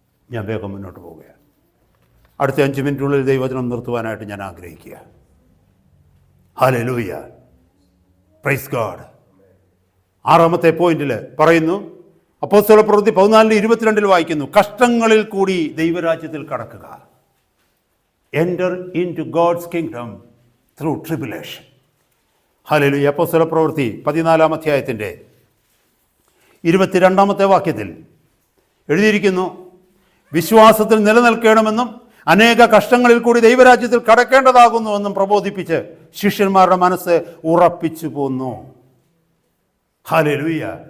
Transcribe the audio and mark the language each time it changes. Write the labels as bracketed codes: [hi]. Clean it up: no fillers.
[ml] ഞാൻ വേഗം മുന്നോട്ട് പോവുകയാണ്. അടുത്ത 5 മിനിറ്റുള്ളിൽ ദൈവവചനം നിർത്തുവാനായിട്ട് ഞാൻ ആഗ്രഹിക്കുക. Hallelujah, [en] Praise God. [ml] 6ാമത്തെ പോയിന്റിൽ പറയുന്നു, അപ്പോസ്തലപ്രവൃത്തി 14:22 വായിക്കുന്നു, കഷ്ടങ്ങളിൽ കൂടി ദൈവരാജ്യത്തിൽ കടക്കുക. [en] Enter into God's kingdom through tribulation. [ml] Hallelujah. അപ്പോസ്തലപ്രവൃത്തി 14-ാം അധ്യായത്തിൻ്റെ 22-ാമത്തെ വാക്യത്തിൽ എഴുതിയിരിക്കുന്നു, വിശ്വാസത്തിൽ നിലനിൽക്കണമെന്നും അനേക കഷ്ടങ്ങളിൽ കൂടി ദൈവരാജ്യത്തിൽ കടക്കേണ്ടതാകുന്നുവെന്നും പ്രബോധിപ്പിച്ച് ശിഷ്യന്മാരുടെ മനസ്സ് ഉറപ്പിച്ചു പോന്നു. ഹല്ലേലൂയ.